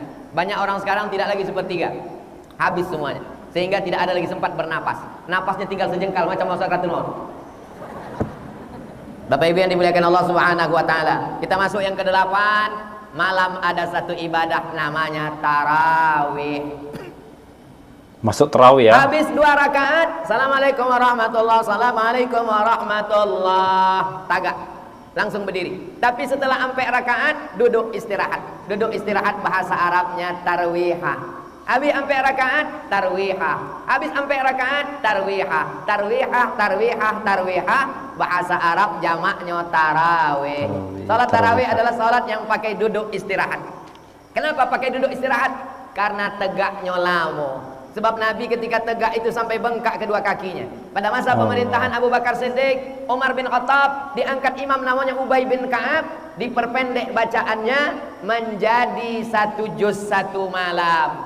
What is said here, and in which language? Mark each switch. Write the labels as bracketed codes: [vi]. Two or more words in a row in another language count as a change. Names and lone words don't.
[id] Banyak orang sekarang tidak lagi sepertiga, habis semuanya, sehingga tidak ada lagi sempat bernapas. Napasnya tinggal sejengkal macam sakratul maut. Bapak Ibu yang dimuliakan Allah [ar] سبحانه وتعالى, [id] kita masuk yang ke-8. Malam ada satu ibadah namanya tarawih. Masuk tarawih ya. Habis 2 rakaat, [ar] السلام عليكم ورحمة الله, السلام عليكم ورحمة الله, [id] tagak, langsung berdiri. Tapi setelah sampai rakaat, duduk istirahat. Duduk istirahat bahasa Arabnya tarwihah. Habis sampai rakaat, tarwihah. Habis sampai rakaat, tarwihah. Tarwihah, tarwihah, tarwihah. Bahasa Arab jamaknya tarawih. Salat tarawih adalah salat yang pakai duduk istirahat. Kenapa pakai duduk istirahat? Karena tegaknya lama. Sebab Nabi ketika tegak itu sampai bengkak kedua kakinya. Pada masa pemerintahan Abu Bakar Siddiq, Umar bin Khattab, diangkat imam namanya Ubay bin Ka'ab, diperpendek bacaannya menjadi 1 juz 1 malam.